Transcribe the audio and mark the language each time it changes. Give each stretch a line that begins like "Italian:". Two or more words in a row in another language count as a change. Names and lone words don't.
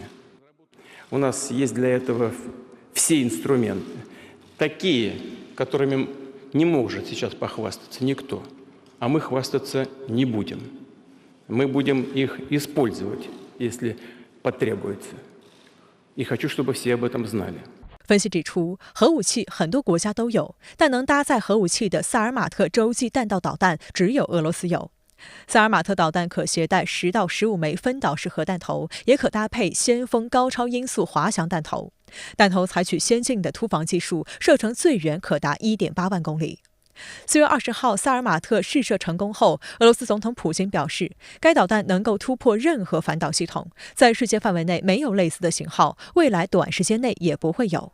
Russian: У нас есть для этого все инструменты, такие, которыми не может сейчас похвастаться никто, а мы хвастаться не будем. Мы будем их использовать, если потребуется. И хочу, чтобы все об этом знали.
Chinese: 分析指出，核武器很多国家都有，但能搭载核武器的萨尔马特洲际弹道导弹只有俄罗斯有。萨尔马特导弹可携带10到15枚分导式核弹头，也可搭配先锋高超音速滑翔弹头。弹头采取先进的突防技术，射程最远可达1.8万公里。4月20号，萨尔马特试射成功后，俄罗斯总统普京表示，该导弹能够突破任何反导系统，在世界范围内没有类似的型号，未来短时间内也不会有。